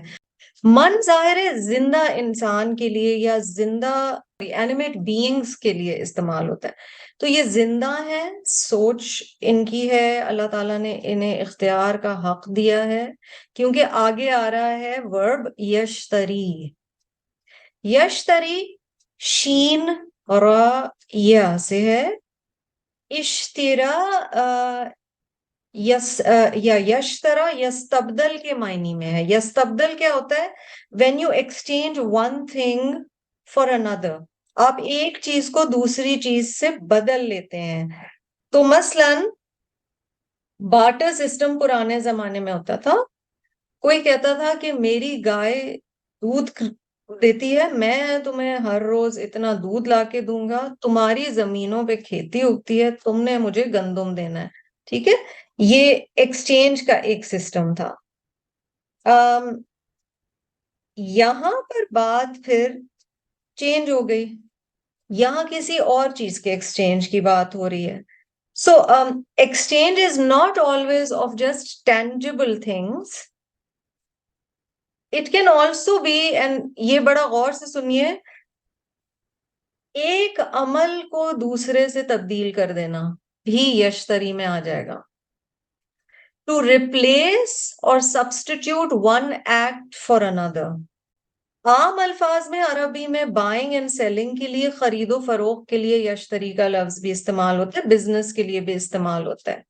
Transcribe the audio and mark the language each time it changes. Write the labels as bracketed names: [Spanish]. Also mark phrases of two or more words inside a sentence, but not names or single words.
[Urdu] من ظاہر ہے زندہ انسان کے لیے یا زندہ [English] animate beings [Urdu] کے لیے استعمال ہوتا ہے، تو یہ زندہ ہے، سوچ ان کی ہے، اللہ تعالیٰ نے انہیں اختیار کا حق دیا ہے، کیونکہ آگے آ رہا ہے ورب یشتری۔ یشتری شین را یا سے ہے، اشترا یا یشترا یستبدل کے معنی میں ہے۔ یستبدل کیا ہوتا ہے؟ [English] when you exchange one thing for another، [Urdu] آپ ایک چیز کو دوسری چیز سے بدل لیتے ہیں۔ تو مثلاً [English] barter system [Urdu] پرانے زمانے میں ہوتا تھا، کوئی کہتا تھا کہ میری گائے دودھ دیتی ہے، میں تمہیں ہر روز اتنا دودھ لا کے دوں گا، تمہاری زمینوں پہ کھیتی اگتی ہے، تم نے مجھے گندم دینا ہے۔ ٹھیک ہے، یہ ایکسچینج کا ایک سسٹم تھا۔ یہاں پر بات پھر چینج ہو گئی, یہاں کسی اور چیز کے ایکسچینج کی بات ہو رہی ہے. [English] So exchange is not always of just tangible things, it can also be, and [Urdu] یہ بڑا غور سے سنیے, ایک عمل کو دوسرے سے تبدیل کر دینا بھی یشتری میں آ جائے گا. [English] To replace or substitute one act for another. [Urdu] عام الفاظ میں عربی میں [English] buying and selling [Urdu] کے لیے, خرید و فروخت کے لیے یشتری کا لفظ بھی استعمال ہوتا ہے, بزنس کے لیے بھی استعمال ہوتا ہے.